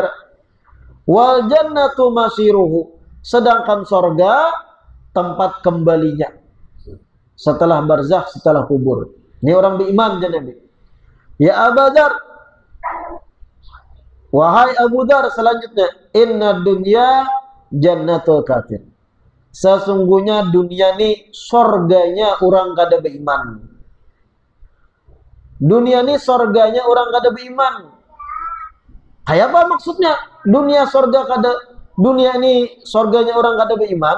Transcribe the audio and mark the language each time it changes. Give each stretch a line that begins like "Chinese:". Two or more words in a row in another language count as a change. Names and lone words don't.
Arabic: والجنة مصيره.
Indonesian: Sedangkan sorga tempat kembalinya setelah barzakh, setelah kubur. Ini orang beriman jadi. Ya Abu Dzar, wahai Abu Dzar, selanjutnya
Arabic: إن دنيا جنة الكافر.
Banjar: Sesungguhnya dunia ini sorganya orang kada beriman. Dunia ini sorganya orang kada beriman. Kayak apa maksudnya? Dunia ini sorganya orang kada beriman.